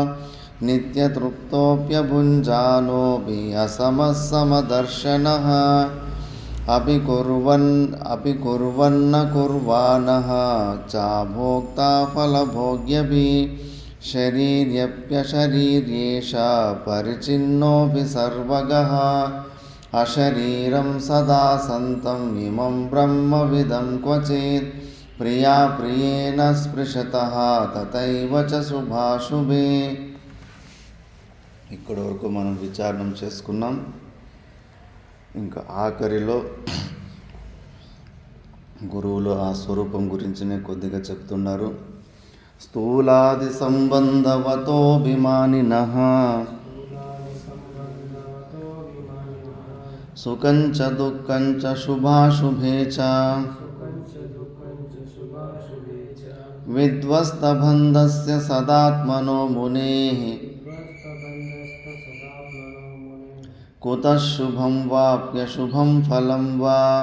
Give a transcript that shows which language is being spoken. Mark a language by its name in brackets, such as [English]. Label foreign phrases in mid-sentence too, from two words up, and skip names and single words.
[Sanskrit] नित्यतृप्तोऽप्यभुञ्जानोऽपि असमः समदर्शनः अपि कुर्वन्न कुर्वाणः चाभोक्ता फलभोग्यपि शरीर्यप्यशरीर्येष परिचिन्नोऽपि सर्वगः अशरीरं सदा सन्तम् इमं ब्रह्मविदं क्वचित् प्रिया प्रियेण स्पृशतः तथैव च शुभाशुभे. [Telugu] ఇక్కడి వరకు మనం విచారణం చేసుకున్నాం. ఇంకా ఆఖరిలో గురువులు ఆ స్వరూపం గురించినే కొద్దిగా చెప్తున్నారు. [Sanskrit] స్థూలాది సంబంధవతోభిమానినః సుఖంచ దుఃఖంచ శుభాశుభే చ విధ్వస్తబంధస్య సదాత్మనో మునేః कुतः शुभं वाप्यशुभं फलं वा